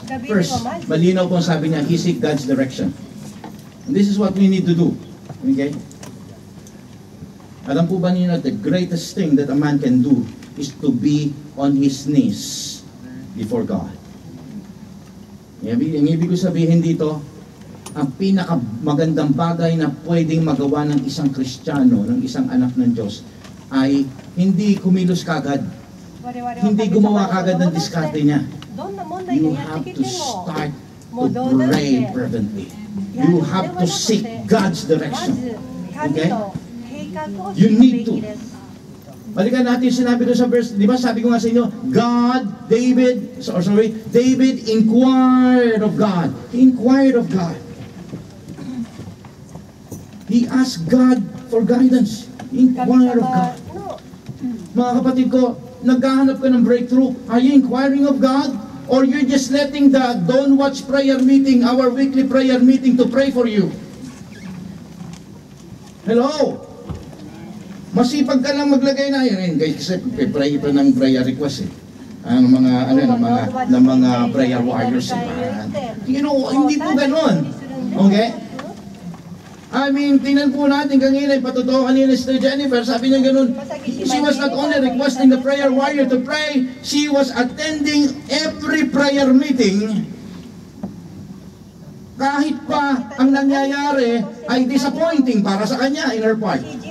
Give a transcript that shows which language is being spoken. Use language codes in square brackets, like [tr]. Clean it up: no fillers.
[en] First, [tl] malinaw po sabi niya, [en] he seek God's direction. And this is what we need to do. Okay? [tl] Alam po ba niyo na [en] the greatest thing that a man can do is to be on his knees before God. [tl] Ang ibig ko sabihin dito, ang pinakamagandang bagay na pwedeng magawa ng isang Kristiyano, ng isang anak ng Diyos, ay hindi kumilos kagad. Hindi gumawa kagad ng diskarte niya. [en] You have to start to pray fervently. You have to seek God's direction. Okay? You need to. [tl] Balikan natin sinabi doon sa verse, di ba sabi ko nga sa inyo, [en] David inquired of God. He inquired of God. He asked God for guidance. He inquired of God. [tl] Mga kapatid ko, naghahanap ka ng breakthrough. [en] Are you inquiring of God? Or you're just letting the Don't Watch prayer meeting, our weekly prayer meeting, to pray for you? Hello? [tl] Masipag ka lang maglagay na yun kasi pray pa ng prayer request ang mga mga prayer warriors you know, hindi po ganoon. [en] Okay? I mean, [tl] tingnan po natin kanina, patotoo kanina [en] Sister Jennifer, [tl] sabi niya ganoon, [en] she was not only requesting the prayer warrior to pray, she was attending every prayer meeting. [tl] Kahit pa ang nangyayari ay disappointing para sa kanya [en] in her part.